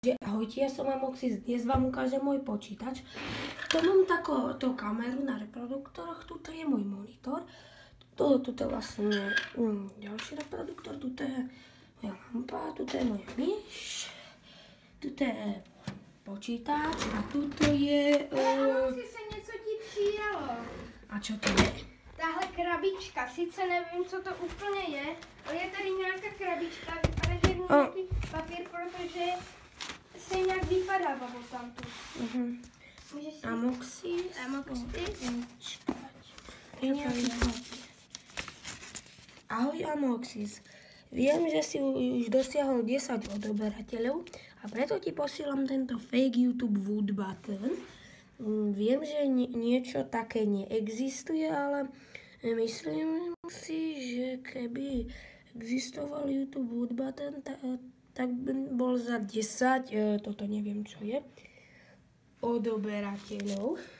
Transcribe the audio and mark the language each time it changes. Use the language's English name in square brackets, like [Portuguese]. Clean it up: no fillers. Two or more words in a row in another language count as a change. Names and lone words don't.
[Slovak] Ahojte, ja som Amoxis, dnes vám ukážem môj počítač. Tu mám takúto kameru na reproduktoroch, tuto je môj monitor, tuto je vlastne ďalší reproduktor, tuto je moja lampa, tuto je moja myš, tuto je počítač a tuto je... [Czech] Amoxis, se něco ti přijelo. [Slovak] A čo to je? [Czech] Tahle krabička, sice nevím, co to úplně je, ale je tady nějaká krabička, vypadá, že je nějaký papír, protože se nějak vypadává od tamtu. Můžeš si... [Slovak] Amoxis. Ahoj Amoxis, viem, že si už dosiahol 10 odoberateľov a preto ti posielam tento fake YouTube Wood Button. Viem, že niečo také neexistuje, ale myslím si, že keby existoval YouTube Wood Button, tak by bol za 10, toto neviem čo je, odoberateľov.